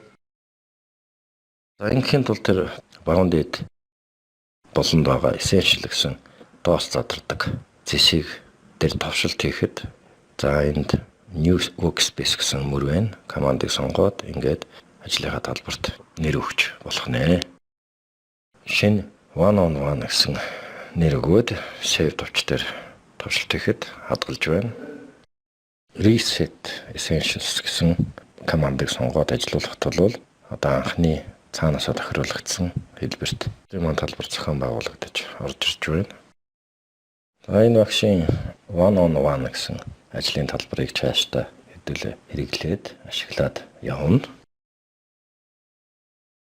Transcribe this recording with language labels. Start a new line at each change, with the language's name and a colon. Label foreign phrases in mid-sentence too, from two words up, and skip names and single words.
Mongolian: За ингэхийн тулд тэр баруун дээд болонд байгаа Essential гэсэн доос задардаг зэсийг дээр товшилт хийхэд за энд
English: New Workspace
Mongolian: гэсэн мөр байна. Командыг сонгоод ингээд ажлынхаа талбарт нэр өгч болох нэ. Шинэ one-on-one гэсэн нэр өгөөд Save товч дээр товшилт хийхэд хадгалж байна.
English: Reset Essentials
Mongolian: гэсэн командыг сонгоод ажиллуулахад бол одоо анхны цаанаасаа тохируулагдсан хэлбэрт зүүн талбар зохион байгуулагдаж орж ирж байна. За энэ багшийн one-on-one гэсэн ажлын талбарыг цаашдаа хэдүүлээ хэрэглээд ашиглаад явна.